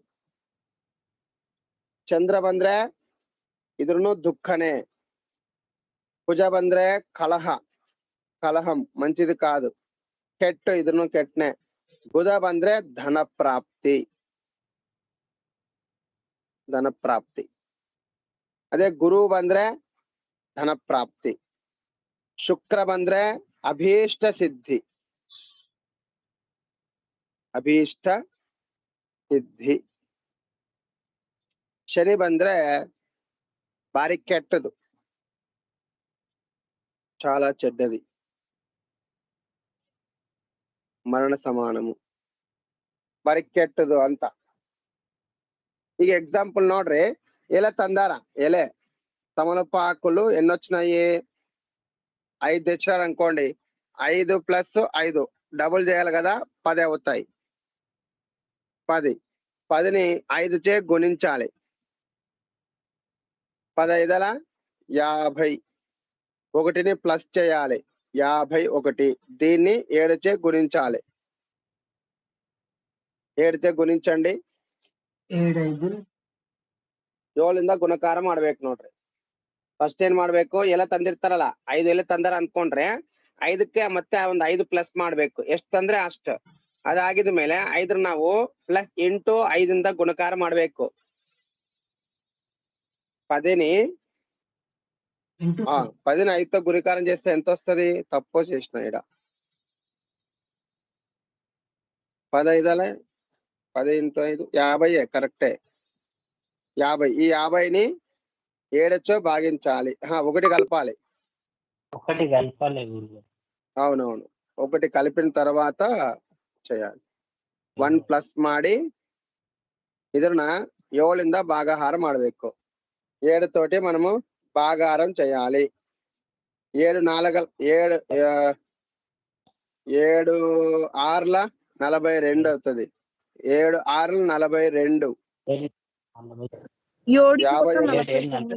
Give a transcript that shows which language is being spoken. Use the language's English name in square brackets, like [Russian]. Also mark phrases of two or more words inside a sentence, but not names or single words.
[Kannada] ಚಂದ್ರ ಬಂದ್ರೆ ಇದ್ರೂ ದುಃಖನೇ. ಕುಜ ಬಂದ್ರೆ ಕಲಹ, [Telugu] కలహం మంచిది కాదు, [Kannada] ಕೆಟ್ಟು, ಇದನ್ನು ಕೆಟ್ಟನೆ. ಬುಧ ಬಂದ್ರೆ ಧನ ಪ್ರಾಪ್ತಿ, ಧನ ಪ್ರಾಪ್ತಿ. ಅದೇ ಗುರು ಬಂದ್ರೆ ಧನ ಪ್ರಾಪ್ತಿ. ಶುಕ್ರ ಬಂದ್ರೆ ಅಭೀಷ್ಟ ಸಿದ್ಧಿ, ಅಭೀಷ್ಟ ಸಿದ್ಧಿ. ಶನಿ ಬಂದ್ರೆ ಬಾರಿ ಕೆಟ್ಟದು, [Telugu] చాలా చెడ్డది, మరణ సమానము, [Kannada] ಬಾರಿ ಕೆಟ್ಟದು ಅಂತ. ಈಗ ఎగ్జాంపుల్ ನೋಡ್ರಿ, ಎಲೆ ತಂದಾರ, ಎಲೆ [Telugu] తమలపాకులు ఎన్నొచ్చినాయి? 5 తెచ్చినారు అనుకోండి, 5 + 5 డబుల్ చేయాలి కదా, 10 అవుతాయి. 10ని 5 చే గుణించాలి. 10 × 5 50. 1ని ప్లస్ చేయాలి, 51. దీన్ని 7 చే గుణించాలి. 7 చే గుణించండి. [Kannada] 7ಂದ ಗುಣಕಾರ ಮಾಡ್ಬೇಕು. ನೋಡ್ರಿ, ಫಸ್ಟ್ ಏನ್ ಮಾಡ್ಬೇಕು, ಎಲ್ಲ ತಂದಿರ್ತಾರಲ್ಲ, 5 ಎಲೆ ತಂದಾರ ಅನ್ಕೊಂಡ್ರೆ 5ಕ್ಕೆ ಮತ್ತೆ ಒಂದ್ 5 ಪ್ಲಸ್ ಮಾಡ್ಬೇಕು. ಎಷ್ಟ್ ತಂದ್ರೆ ಅಷ್ಟು. ಅದಾಗಿದ ಮೇಲೆ 5 ನಾವು ಪ್ಲಸ್ ಇಂಟು 5ಂದ ಗುಣಕಾರ ಮಾಡ್ಬೇಕು. [Telugu] 10ని 5తో గుణకారం చేస్తే ఎంత వస్తుంది? తప్పు చేసిన ఇడ 10 × 5 50. కరెక్టే, 50. ఈ 50ని 7 భాగించాలి, 1 కలపాలి. ఒకటి కలపాలి గురుగారు. అవునవును, ఒకటి కలిపిన తర్వాత చేయాలి. [Kannada] 1 ಪ್ಲಸ್ ಮಾಡಿ ಇದನ್ನ 7ಇಂದ ಭಾಗಾಹಾರ ಮಾಡಬೇಕು. [Telugu] 7 తోటి మనము భాగాహారం చేయాలి. 7 ఆరుల 42 అవుతుంది. 7 ఆరుల 42. 50.